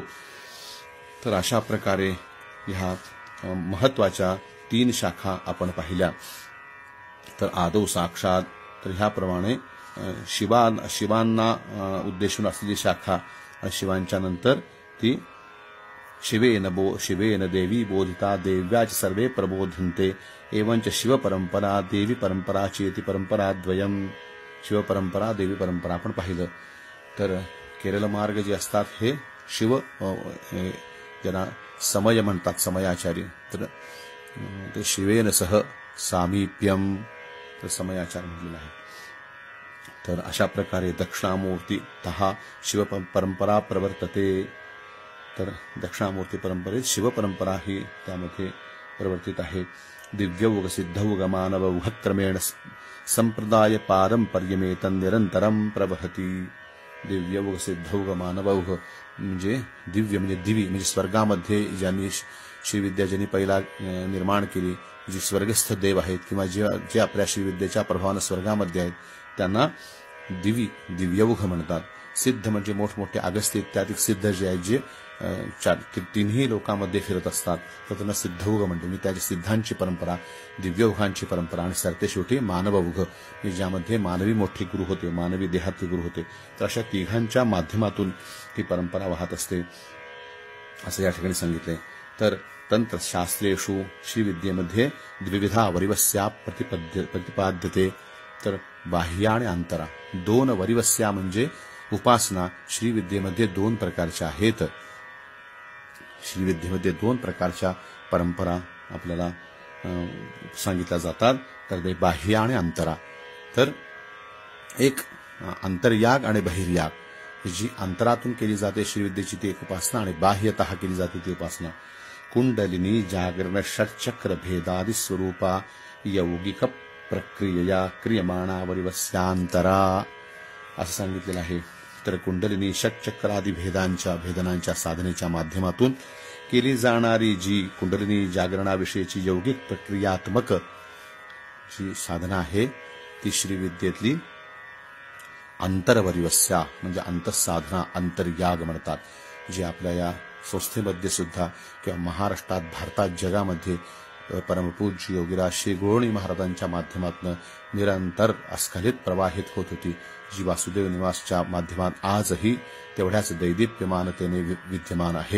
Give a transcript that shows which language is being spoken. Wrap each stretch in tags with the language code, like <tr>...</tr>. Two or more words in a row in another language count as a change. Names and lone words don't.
<mr>तर अशा प्रकारे ह्या महत्वाच्या 3 शाखा आपण पाहिल्या.</mr> <sa>तर आदौ साक्षात,</sa> <mr>तर ह्याप्रमाणे शिवांना उद्देशून असलेली शाखा आणि शिवांच्या नंतर ती</mr> <sa>शिवेन देवी बोधिता देव्याच सर्वे प्रबोधन्ते एवंच शिवपरंपरा देवी परंपरा चेति परंपरा द्वयम.</sa> <mr>शिवपरंपरा देवी परंपरा आपण पाहिलं. तर केरळ मार्ग जे असतात हे शिव ज्यांना समय म्हणतात, समयाचार्य, तर ते</mr> <sa>शिवेन सह सामीप्यम,</sa> <mr>तर समयाचार्य म्हटलेलं आहे. तर अशा प्रकारे दक्षिणामूर्ती 10</mr> <sa>शिवपरंपरा प्रवर्तते.</sa> <mr>तर दक्षिणामूर्ती परंपरेत शिवपरंपरा ही त्यामध्ये प्रवर्तित आहे.</mr> <sa>दिव्यौघ सिद्धौघ मानवौघ क्रमेण संप्रदाय पारंपर्यमेतं निरंतरं प्रवहती.</sa> <mr>दिव्यौघ सिद्धौघ मानवौघ म्हणजे दिव्य म्हणजे दिवी म्हणजे स्वर्गामध्ये ज्यांनी श्रीविद्या ज्यांनी पहिला निर्माण केली, जी स्वर्गस्थ देव आहेत किंवा जे आपल्या श्रीविद्येच्या प्रभावानं स्वर्गामध्ये आहेत त्यांना दिव्यौघ म्हणतात. सिद्ध म्हणजे मोठमोठे अगस्त्य इत्यादी सिद्ध जे आहेत जे 3ही लोकांमध्ये फिरत असतात तर त्यांना सिद्धौघ म्हणतो. मी त्याची सिद्धांची परंपरा, दिव्यौघांची परंपरा आणि सरते शेवटी मानवौघ ज्यामध्ये मानवी मोठे गुरु होते, मानवी देहातले गुरु होते. तर अशा तिघांच्या माध्यमातून ही परंपरा वाहत असते असं या ठिकाणी सांगितले.</mr> <sa>तर तंत्रशास्त्रेषु श्रीविद्येमध्ये द्विविधा वरिवस्या प्रतिपाद्यते.</sa> <mr>तर बाह्य आणि अंतरा 2 वरिवस्या म्हणजे उपासना श्रीविद्येमध्ये 2 प्रकारच्या आहेत. श्रीविद्येमध्ये 2 प्रकारच्या परंपरा आपल्याला सांगितल्या जातात. तर ते बाह्य आणि अंतरा. तर एक अंतर्याग आणि बहिर्याग, जी अंतरातून केली जाते श्रीविद्येची ती एक उपासना आणि बाह्यतः केली जाते ती उपासना.</mr> <sa>कुंडलिनी जागरण षट्चक्र भेदादि स्वरूपा यौगिक प्रक्रिया क्रियमाणा वरिवस्यांतरा.</sa> <mr>असं सांगितलेलं आहे. तर कुंडलिनी षटचक्रादी भेदनांच्या साधनेच्या माध्यमातून केली जाणारी जी कुंडलिनी जागरणाविषयीची यौगिक प्रक्रियात्मक जी साधना आहे ती श्रीविद्येतली अंतर्वरिवस्या म्हणजे अंतःसाधना अंतर्याग म्हणतात, जी आपल्या या संस्थेमध्ये सुद्धा किंवा महाराष्ट्रात भारतात जगामध्ये परमपूज्य योगीराज श्री गोर्णी महाराजांच्या माध्यमातून निरंतर अस्खलित प्रवाहित होत होती, जी वासुदेव निवासच्या माध्यमात आजही तेवढ्याच दैदिप्यमानतेने विद्यमान आहे.</mr>